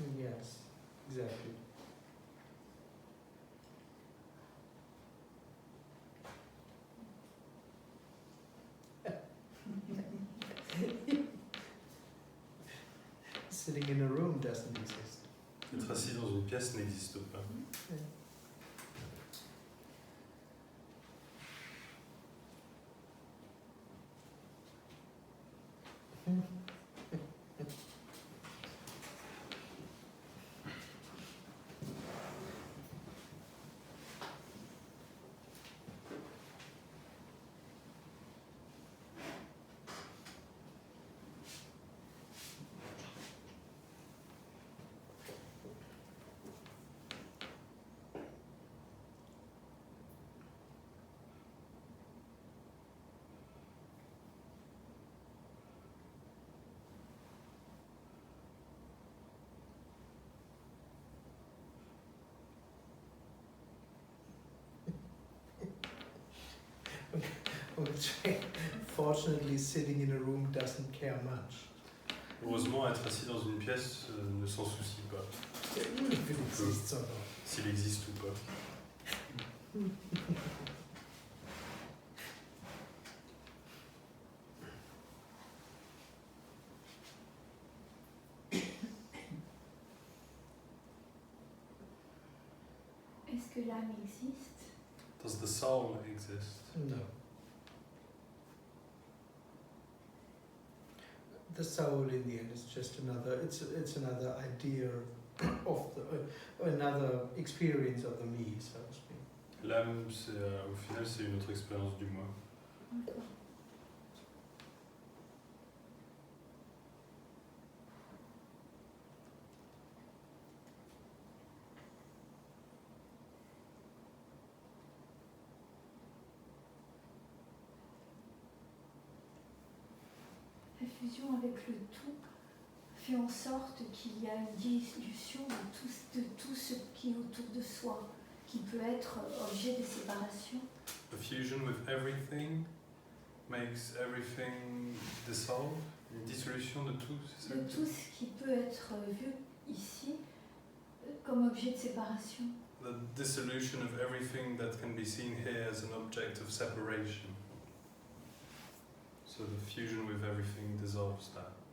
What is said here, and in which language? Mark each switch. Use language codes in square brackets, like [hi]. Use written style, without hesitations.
[en] Yes, exactly. Sitting in a room doesn't exist. [fr] Être assis dans une pièce n'existe pas. [en] Which, fortunately, sitting in a room doesn't care much. [fr] Heureusement, être assis dans une pièce ne s'en soucie pas, [en] Even if it exists or not. [fr] s'il existe ou pas. Est-ce que l'âme existe? [en] Does the soul exist? No. The soul, in the end, is just another. It's another idea of the another experience of the me, so to speak. [fr] L'âme, au final, c'est une autre expérience du moi. La fusion avec le tout fait en sorte qu'il y a une dissolution de tout ce qui est autour de soi, qui peut être objet de séparation. [en] The fusion with everything makes everything dissolve. [fr] Une dissolution de tout, c'est ça? De tout ce qui peut être vu ici comme objet de séparation. [en] The dissolution of everything that can be seen here as an object of separation. So the fusion with everything dissolves that.